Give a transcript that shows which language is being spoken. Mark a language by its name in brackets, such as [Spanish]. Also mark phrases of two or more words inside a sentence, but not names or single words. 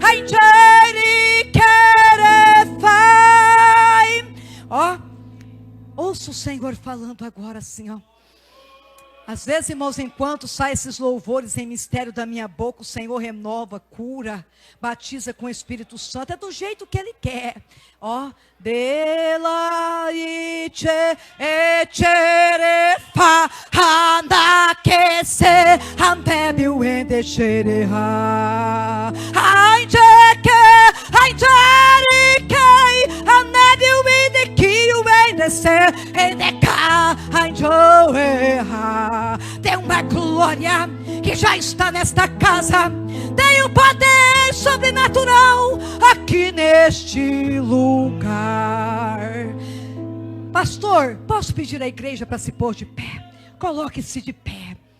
[Portuguese] Ó, ouça o Senhor falando agora assim, ó. Às vezes, irmãos, enquanto saem esses louvores em mistério da minha boca, o Senhor renova, cura, batiza com o Espírito Santo. É do jeito que Ele quer. Ó, delaite echerefa andakese andebiu endexereha ainjeke ainjarikei anebiu endekiu endecer endeka ainjoeha. Tem uma glória que já está nesta casa. Tem um poder sobrenatural aqui neste lugar. Pastor, posso pedir à igreja para se pôr de pé? Coloque-se de pé.